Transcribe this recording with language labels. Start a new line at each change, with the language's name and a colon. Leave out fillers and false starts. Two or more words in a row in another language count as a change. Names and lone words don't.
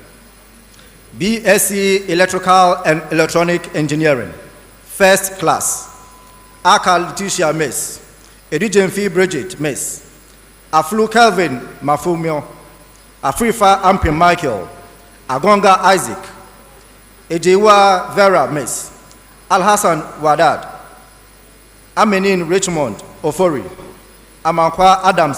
English: BSc Electrical and Electronic Engineering, First Class, Aka Letitia Miss, Edijenfi Bridget Miss, Aflu Kelvin Mafumio, Afrifa Ampin Michael, Agonga Isaac, Ejewa Vera Miss, Alhassan Wadad, Amenin Richmond Ofori, Amankwa Adams